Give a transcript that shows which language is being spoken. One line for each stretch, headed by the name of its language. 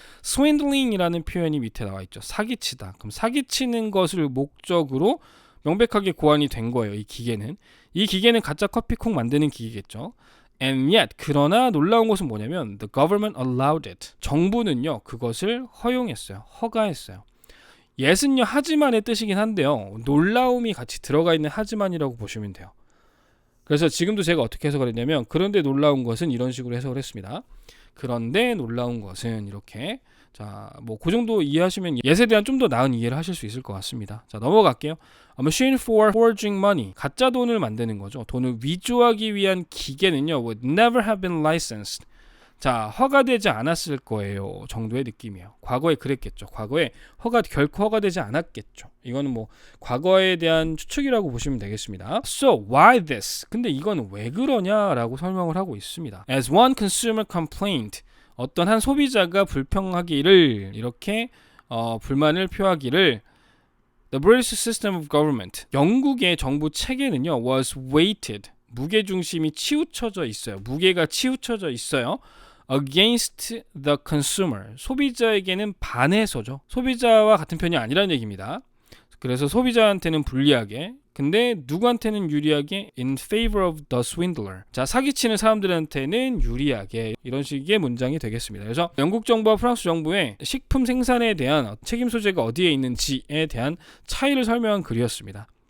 Korean: swindling이라는 표현이 밑에 나와 있죠. 사기치다. 그럼 사기치는 것을 목적으로 명백하게 고안이 된 거예요. 이 기계는 가짜 커피콩 만드는 기계겠죠.
English: And yet,
Korean: 그러나 놀라운 것은 뭐냐면
English: the government allowed it.
Korean: 정부는요, 그것을 허용했어요. 허가했어요. yet은요, 하지만의 뜻이긴 한데요. 놀라움이 같이 들어가 있는 하지만이라고 보시면 돼요. 그래서 지금도 제가 어떻게 해석을 했냐면 그런데 놀라운 것은 이런 식으로 해석을 했습니다. 그런데 놀라운 것은 이렇게 자, 뭐 그 정도 이해하시면 yet에 대한 좀 더 나은 이해를 하실 수 있을 것 같습니다. 자, 넘어갈게요.
English: A machine for forging money.
Korean: 가짜 돈을 만드는 거죠. 돈을 위조하기 위한 기계는요,
English: would never have been licensed.
Korean: 자, 허가되지 않았을 거예요 정도의 느낌이에요. 과거에 그랬겠죠. 과거에 결코 허가되지 않았겠죠. 이거는 뭐 과거에 대한 추측이라고 보시면 되겠습니다.
English: So why this?
Korean: 근데 이건 왜 그러냐라고 설명을 하고 있습니다.
English: As one consumer complained,
Korean: 어떤 한 소비자가 불평하기를 이렇게 불만을 표하기를
English: The British system of government,
Korean: 영국의 정부 체계는요
English: was weighted,
Korean: 무게중심이 치우쳐져 있어요. 무게가 치우쳐져 있어요.
English: Against the consumer,
Korean: 소비자에게는 반해서죠. 소비자와 같은 편이 아니라는 얘기입니다. 그래서 소비자한테는 불리하게, 근데 누구한테는 유리하게
English: in favor of the swindler.
Korean: 자, 사기치는 사람들한테는 유리하게, 이런 식의 문장이 되겠습니다. 그래서 영국 정부와 프랑스 정부의 식품 생산에 대한 책임 소재가 어디에 있는지에 대한 차이를 설명한 글이었습니다.